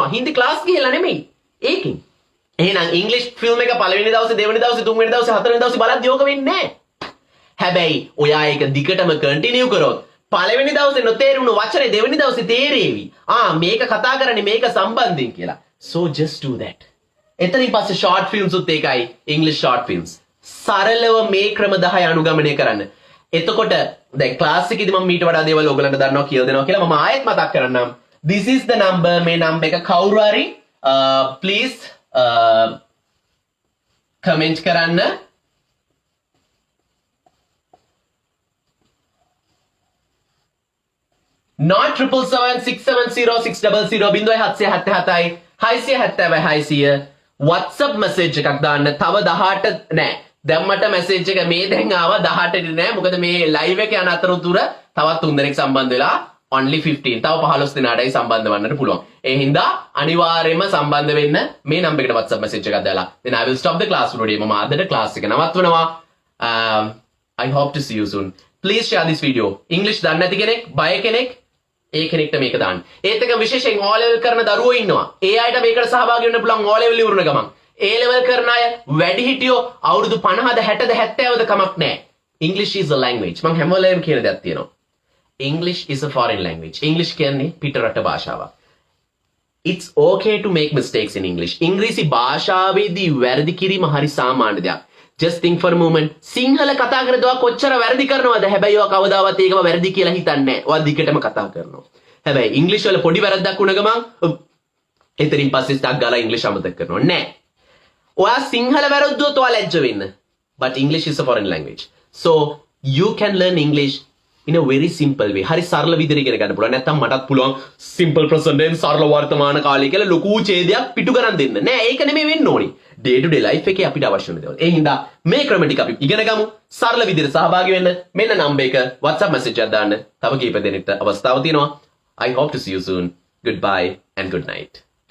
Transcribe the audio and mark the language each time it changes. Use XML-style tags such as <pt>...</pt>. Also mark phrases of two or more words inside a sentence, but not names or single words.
<si>හින්දි ක්ලාස් ගිහලා නෙමෙයි. ඒකෙන්. එහෙනම් ඉංග්‍රීසි ෆිල්ම් එක පළවෙනි දවසේ, දෙවෙනි දවසේ, තුන්වෙනි දවසේ, හතරවෙනි දවසේ බලද්දි ඕක වෙන්නේ නැහැ. හැබැයි ඔයා ඒක දිගටම කන්ටිනියු කරොත් පළවෙනි දවසේ නොතේරුණු වචනේ දෙවෙනි දවසේ තේරෙවි. මේක කතා කරන්නේ මේක සම්බන්ධයෙන් කියලා.</si> <en>So just do that.</en> <si>එතනින් පස්සේ</si> <en>short films</en> <si>උත් ඒකයි</si> <en>English short films.</en> <si>සරලව මේ ක්‍රම 10 අනුගමනය කරන්න. එතකොට දැන් ක්ලාස් එකේදී මම මීට වඩා දේවල් ඔයගලන්ට දන්නවා කියලා දෙනවා කියලා මම ආයෙත් මතක් කරන්නම්.</si> <en>This is the number.</en> <si>මේ නම්බර් එක කවුරු හරි</si> <en>please comment</en> <si>කරන්න. Not 777-670-600 677</si> <en>WhatsApp message</en> <si>එකක් දාන්න. තව 18 නෑ. දැම්මට message එක මේ දැන් ආවා 18 නෑ. මොකද මේ live එක යන අතරතුර තවත් 3 දෙනෙක් සම්බන්ධ වෙලා only 15. තව 15 දෙනාටයි සම්බන්ධ වන්නට පුළුවන්. ඒ හින්දා අනිවාර්යයෙන්ම සම්බන්ධ වෙන්න මේ නම්බර් එකට</si> <en>WhatsApp message</en> <si>එකක් දාලා.</si> <en>Then I will stop the class today.</en> <si>මම අදට class එක නවත්වනවා.</si> <en>I hope to see you soon. Please share this video.</en> <si>English දන්නේ නැති කෙනෙක්, බය කෙනෙක් ඒ කෙනෙක්ට මේක දාන්න. ඒත් එක විශේෂයෙන්</si> <en>O level</en> <si>කරන දරුවෝ ඉන්නවා. ඒ අයට මේකට සහභාගී වෙන්න පුළුවන්</si> <en>O level</en> <si>ඉවරන ගමන්.</si> <en>A level</en> <si>කරන අය වැඩිහිටියෝ අවුරුදු 50ද 60ද 70ද කමක් නැහැ.</si> <en>English is a language.</en> <si>මම හැම වෙලේම කියන දෙයක් තියෙනවා.</si> <en>English is a foreign language.</en> <si>English කියන්නේ පිටරට භාෂාවක්.</si> <en>It's okay to make mistakes in English.</en> <si>ඉංග්‍රීසි භාෂාවේදී වැරදි කිරීම හරි සාමාන්‍ය දෙයක්.</si> <en>Just think for a moment.</en> <si>සිංහල කතා කරද්දී ඔයා කොච්චර වැරදි කරනවද? හැබැයි ඔයා කවදාවත් ඒකම වැරදි කියලා හිතන්නේ නැහැ. ඔයා දිගටම කතා කරනවා. හැබැයි ඉංග්‍රීසි වල පොඩි වැරද්දක් වුණ ගමන් එතනින් පස්සේ ස්ටක් ගාලා ඉංග්‍රීසි අමතක කරනවා. නෑ. ඔයා සිංහල වැරද්දුවොත් ඔයා ලැජ්ජ වෙන්න.</si> <en>But English is a foreign language. So you can learn English in a very simple way.</en> <si>හරි සරල විදිහට ඉගෙන ගන්න පුළුවන්. නැත්තම් මටත් පුළුවන්</si> <en>simple present tense</en> <si>සරල වර්තමාන කාලය කියලා ලොකු ඡේදයක් පිටු කරන් දෙන්න. නෑ ඒක නෙමෙයි වෙන්න ඕනි.</si> <en>day to day life</en> <si>එකේ අපිට අවශ්‍ය වෙන දේවල්. ඒ හින්දා මේ ක්‍රම ටික අපි ඉගෙන ගමු. සරල විදිහට සහභාගී වෙන්න. මෙන්න නම්බර් එක</si> <en>WhatsApp message</en> <si>එකක් දාන්න. තව කීප දෙනෙක්ට අවස්ථාව තියෙනවා.</si> <en>I hope to see you soon. Goodbye and good night.</en>